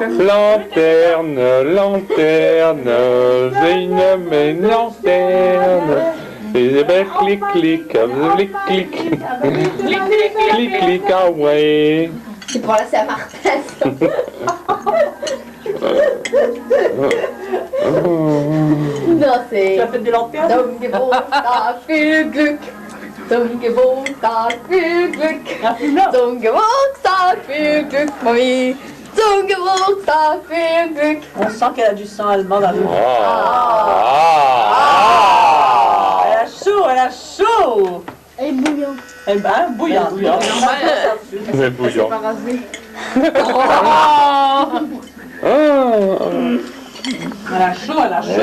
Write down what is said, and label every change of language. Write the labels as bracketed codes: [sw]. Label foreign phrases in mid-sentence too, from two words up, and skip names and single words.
[fr] Lanterne, lanterne, j'ai une lanterne. Et ben clic clic, clic clic, clic clic, ah ouais. C'est pour la Saint-Martin. Non, c'est... Tu as fait des lanternes? [de] Dongewontag viel Glück. Dongewontag viel Glück. [fr] Ah, plus là. [de] Dongewontag viel Glück, Mami. Dongewontag viel Glück. [fr] On sent qu'elle a du sang allemand dans le ventre. Ah. Elle a chaud, elle a chaud. Elle est bouillante. Eh ben, bouillant. C'est bouillant. Elle a chaud, elle a chaud.